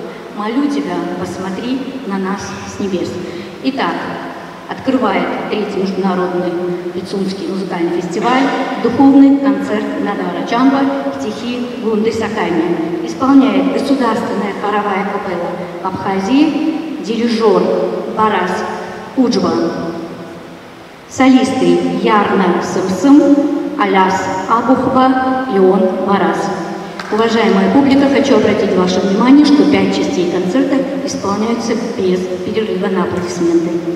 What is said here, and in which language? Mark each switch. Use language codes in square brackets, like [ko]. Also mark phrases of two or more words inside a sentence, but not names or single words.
[ru] Молю Тебя, посмотри на нас с небес». Итак, открывает третий международный Пицунский музыкальный фестиваль духовный концерт Надара Джанова стихи Гунды Сакания. Исполняет Государственная хоровая капелла Абхазии, дирижер Барас Уджбан. Солисты Ярна Сымсым, Аляс Абухба, Леон Барас. Уважаемая публика, хочу обратить ваше внимание, что 5 частей концерта исполняются без перерыва на аплодисменты.